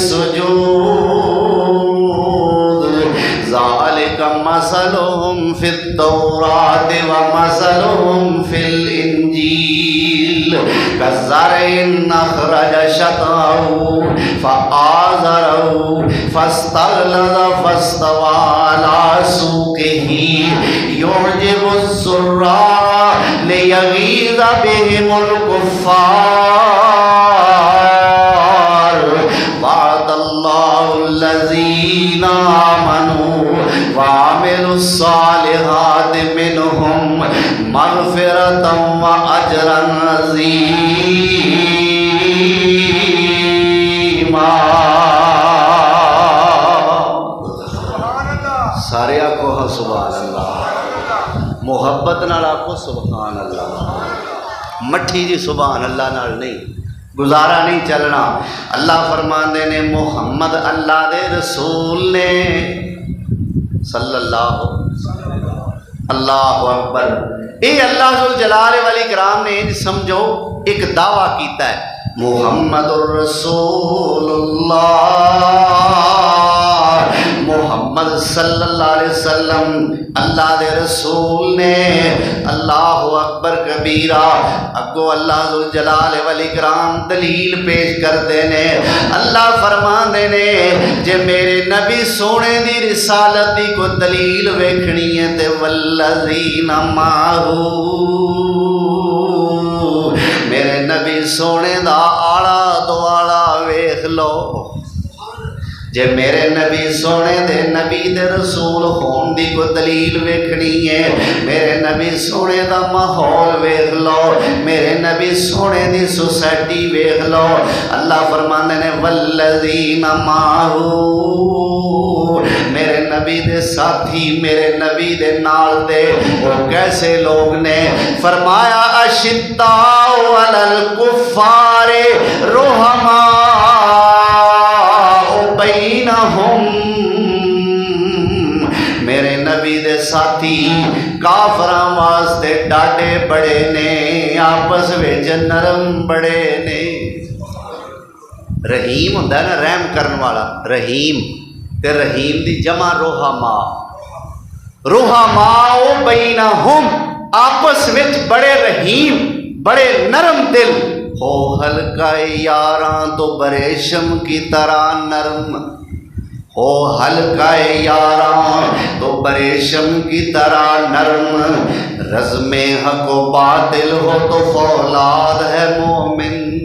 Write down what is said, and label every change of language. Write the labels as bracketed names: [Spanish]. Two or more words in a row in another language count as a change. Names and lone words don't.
[Arabic] السجود ذالک مثلہم فی التوراۃ ومثلہم فی الانجیل کزرع اخرج شطأہ فآزرہ فاستغلظ فاستوى علی سوقہ یعجب الزراع لیغیظ بہم الکفار وعد اللہ الذین آمنوا وعملوا الصالحات منہم مغفرۃ واجرا عظیما۔ [Punjabi] سارے آکھو [Arabic] سبحان اللہ، [Punjabi] محبت نال آکھو [Arabic] سبحان اللہ، [Punjabi] مٹھی جی [Arabic] سبحان اللہ [Punjabi] نال نہیں، گزارا نہیں چلنا۔ اللہ فرماندے نے محمد اللہ دے رسول نے [Arabic] صلی اللہ اکبر۔ [Punjabi] اے اللہ [Arabic] ذوالجلال والاکرام [Punjabi] نے سمجھو ایک دعویٰ کیتا ہے، [Arabic] محمد الرسول اللہ، [Punjabi] محمد [Arabic] صلی اللہ علیہ وسلم [Punjabi] اللہ دے رسول نے۔ [Arabic] اللہ اکبر کبیرہ۔ [Punjabi] اگو اللہ [Arabic] ذوالجلال والاکرام [Punjabi] دلیل پیش کردے نے۔ اللہ فرماندے نے جے میرے نبی سونے دی رسالت دی کو دلیل ویکھنی ہے تے [Arabic] والذین معہ، [Punjabi] میرے نبی سونے دا آڑا دواڑا ویکھ لو۔ جے میرے نبی سونے دے نبی دے رسول ہون دی کو دلیل ویکھنی ہے، میرے نبی سونے دا ماحول ویکھ لو، میرے نبی سونے دی سوسائٹی ویکھ لو۔ اللہ فرماندے نے [Arabic] والذین معہ، [Punjabi] میرے نبی دے ساتھی میرے نبی دے نال دے وہ کیسے لوگ نے؟ فرمایا [Arabic] اشداء علی الکفار رحماء بینہم، [Punjabi] میرے نبی دے ساتھی کافراں واسطے ڈاڈے بڑے نے، آپس وچ نرم بڑے نے۔ رحیم ہوندا ہے نا رحم کرن والا، رحیم تے رحیم دی جمع رحما، [Arabic] رحماء بینہم، [Punjabi] آپس وچ بڑے رحیم بڑے نرم دل ہو، [Urdu] ہلکا یاراں تو بریشم کی طرح نرم ہو، ہلکا یاراں تو بریشم کی طرح نرم، رزم حق و باطل ہو تو فولاد ہے مومن۔